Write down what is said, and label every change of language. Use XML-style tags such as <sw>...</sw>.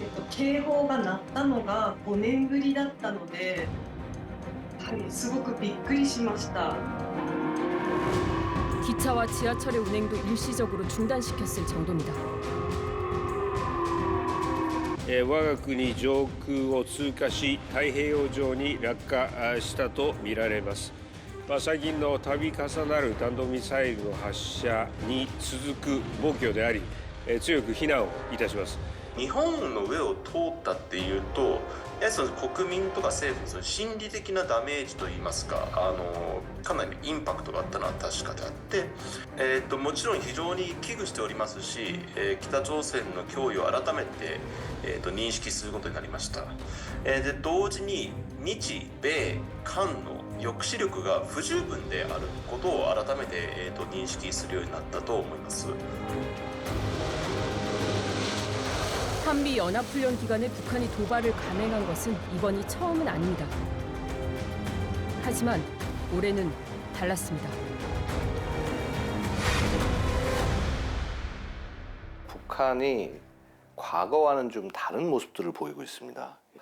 <ja>警報が鳴ったのが5年ぶりだったので、すごくびっくりしました。</ja> <ko>기차와 지하철의 운행도 일시적으로 중단시켰을 정도입니다.</ko> <ja>我が国上空を通過し太平洋上に落下したとみられます。最近の度重なる弾道ミサイルの発射に続く暴挙であり、強く非難をいたします。日本の上を通ったっていうと、やはりその国民とか政府のその心理的なダメージといいますか、かなりインパクトがあったのは確かであって、もちろん非常に危惧しておりますし、北朝鮮の脅威を改めて、認識することになりました。で同時に日米韓の抑止力が不十分であることを改めて、認識するようになったと思います。</ja> <ko>한미 연합훈련 기간에 북한이 도발을 감행한 것은 이번이 처음은 아닙니다. 하지만 올해는 달랐습니다. 북한이 과거와는 좀 다른 모습들을 보이고 있습니다.</ko>